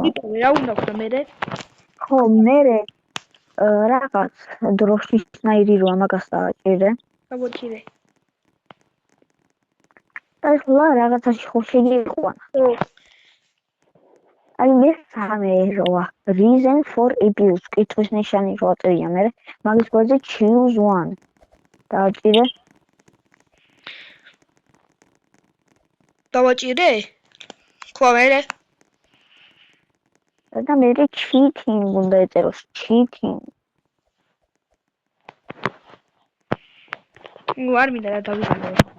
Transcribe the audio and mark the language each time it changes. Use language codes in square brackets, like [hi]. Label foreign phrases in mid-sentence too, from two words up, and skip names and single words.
[ka] იპოვე რა უნდა ვქნა მე? ხო მე რაღაც დროშის ნაირი რო მაგას დააჭირე. გამოჭირე. და ხლა რაღაცაში ხო შეგიყვანა. ხო. აი მე სამეროა [en] reason for abuse [ka] კითხვის ნიშანი რო აწერია მე მაგის გვერდზე [en] choose one [ka] დააჭირე დავაჭირე ხო მე და მე cheating უნდა ეწეროს cheating არ მინდა რა დავიგანო